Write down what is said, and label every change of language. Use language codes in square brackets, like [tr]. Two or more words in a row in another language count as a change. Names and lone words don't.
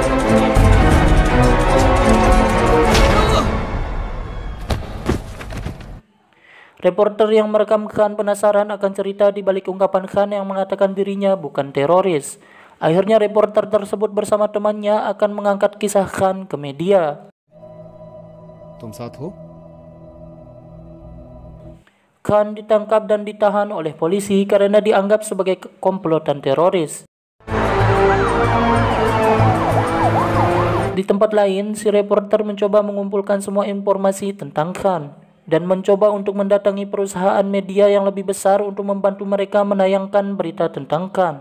[id] reporter yang merekam Khan penasaran akan cerita di balik ungkapan Khan yang mengatakan dirinya bukan teroris. Akhirnya reporter tersebut bersama temannya akan mengangkat kisah Khan ke media. [hi] तुम साथ हो? [id] Khan ditangkap dan ditahan oleh polisi karena dianggap sebagai komplotan teroris. Di tempat lain, si reporter mencoba mengumpulkan semua informasi tentang Khan dan mencoba untuk mendatangi perusahaan media yang lebih besar untuk membantu mereka menayangkan berita tentang Khan.